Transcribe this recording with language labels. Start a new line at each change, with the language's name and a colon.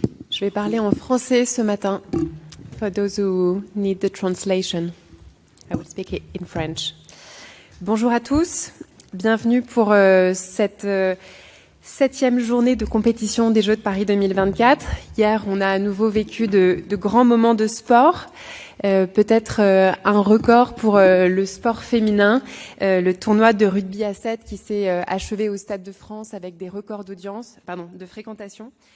French: Je vais parler en français ce matin.
English: For those who need the translation, I will speak in French.
French: Bonjour à tous. Bienvenue pour cette 7e journée de compétition des Jeux de Paris 2024. Hier, on a à nouveau vécu de grands moments de sport. Peut-être un record pour le sport féminin, le tournoi de rugby à 7 qui s'est achevé au Stade de France avec des records de fréquentation.